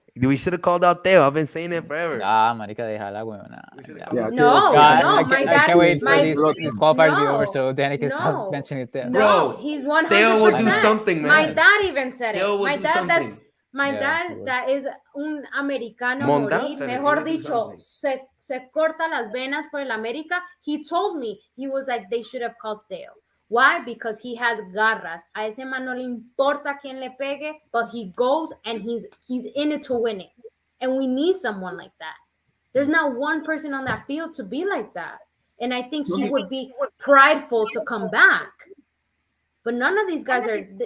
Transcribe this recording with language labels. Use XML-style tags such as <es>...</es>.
<en>We should have called out Theo. I've been saying it forever.</en> <es>Marica, déjala, güey.</es> <en>No, my dad. I can't wait for these qualifiers to be over so Danny can stop mentioning Theo. No, he's 100%. Theo will do something, man. My dad even said it. Theo will do something. My dad, that is</en> <es>un americano morir, mejor dicho, se corta las venas por el América.</es> <en>He told me, he was like, they should have called Theo. Why? Because he has garras.</en> <es>A ese man no le importa quien le pegue,</es> <en>but he goes and he's in it to win it. And we need someone like that. There's not one person on that field to be like that. And I think he would be prideful to come back. But none of these guys are.</en>